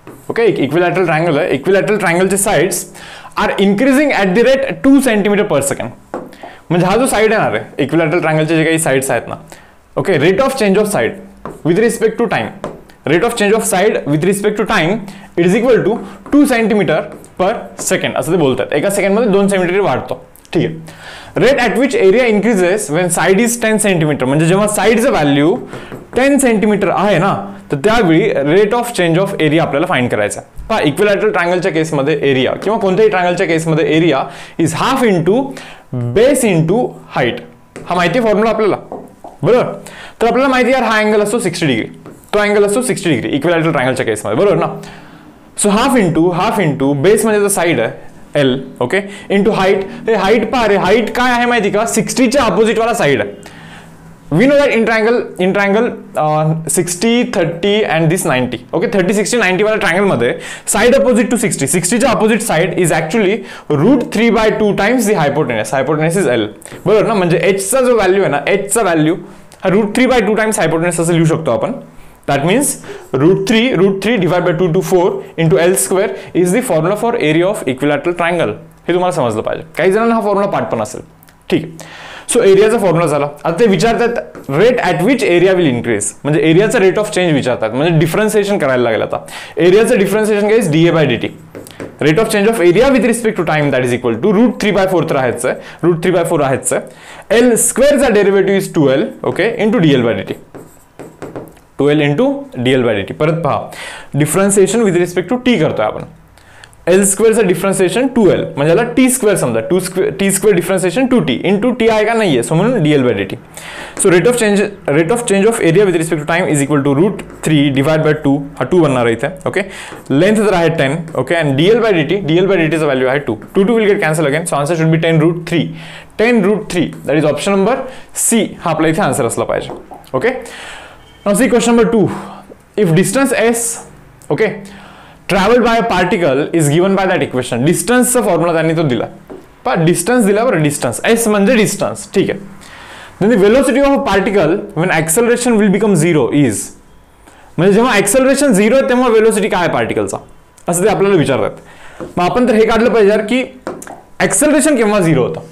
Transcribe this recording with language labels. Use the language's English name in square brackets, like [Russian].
[Marathi] Okay, एक equilateral triangle आहे. Equilateral ट्रायंगलचे [English] Sides are increasing at the rate 2 cm/s. [Marathi] म्हणजे हा जो साइड येणार आहे इक्विलॅटरल ट्रायंगलचे जे काही साइड्स आहेत ना, okay, rate of change of side with respect to time, rate of change of side with respect to time it is equal to 2 cm/s असं ते बोलतात. एका सेकंडमध्ये 2 cm वाढतो. ठीक आहे. [English] Rate at which area increases when side is 10 cm. [Marathi] म्हणजे जेव्हा साइडचं value 10 cm आहे ना, तर त्यावेळी rate of change of area आपल्याला फाइंड करायचा. पहा इक्विलॅटरल ट्रायंगलच्या केसमध्ये एरिया किंवा कोणत्याही ट्रायंगलच्या केसमध्ये area is half into base into height. हा माहिती फॉर्म्युला आपल्याला, बरोबर. तर आपल्याला माहिती आहे हा अँगल असतो 60 डिग्री, तो अँगल असतो 60 डिग्री इक्विलॅटरल ट्रायंगलच्या केसमध्ये, बरोबर ना. सो हाफ इंटू बेस म्हणजे साइड आहे L, ओके, इंटू हाईट. हे हाईट पहा रे, हाईट काय आहे माहिती का, 60च्या अपोजिट वाला साइड आहे. [English] We know that in triangle 60, 30 and this 90. Okay, 30, 60, 90 वाला triangle मध्ये side opposite to 60च्या opposite side is actually √3/2 times the hypotenuse. Hypotenuse is L, बरोबर ना. [Marathi] म्हणजे एचचा जो व्हॅल्यू आहे ना, एचचा व्हॅल्यू हा √3/2 टाइम्स हायपोटेनस असं लिहू शकतो आपण. [English] That means √3 divided by 2 to 4 into L square is the formula for area of equilateral triangle. [Marathi] हे तुम्हाला समजलं पाहिजे. काही जणांना हा फॉर्म्युला पाठ पण असेल. ठीक आहे. सो एरियाचा फॉर्म्युला झाला. आता ते विचारतात rate at which area will increase, म्हणजे एरियाचा रेट ऑफ चेंज विचारतात. म्हणजे डिफरन्सिएशन करायला लागेल. आता एरियाचं डिफरन्सिएशन काय is dA/dt. Rate of change of area with respect to time that is equal to √3/4 तर आहेच आहे, √3/4 आहेच आहे. [English] L स्क्वेअरचा derivative is 2L, okay, into dL/dt. [Marathi] 2L into dL/dt. परत पहा differentiation with respect to T करतोय आपण. L स्क्वेअरचं डिफरन्सिएशन 2L म्हणजे याला टी स्क्वेअर समजा, T square differentiation 2T into T आहे का नाहीये, सो म्हणून dL/dt. [English] So rate of change of area with respect to time is equal to √3 divide by 2. [Marathi] हा 2 बनणार आहे इथे. ओके, लेंथ तर आहे 10. [English] Okay, and dL/dt चा value आहे 2. 2 will get cancel again. So answer should be 10√3. 10√3 that is option number C. हा आपला इथे answer असला पाहिजे. Okay. Now see question number 2. If distance s, okay, traveled by a particle is given by that equation. [Marathi] Distance चा formula त्यांनी तो दिला. पण डिस्टन्स दिला बरं, डिस्टन्स s म्हणजे डिस्टन्स. ठीक आहे. [English] Then the velocity of a particle when acceleration will become 0 is, [Marathi] म्हणजे जेव्हा acceleration 0 आहे तेव्हा वेलोसिटी काय आहे पार्टिकलचा, असं ते आपल्याला विचारतात. मग आपण तर हे काढलं पाहिजे की acceleration केव्हा 0 होतं.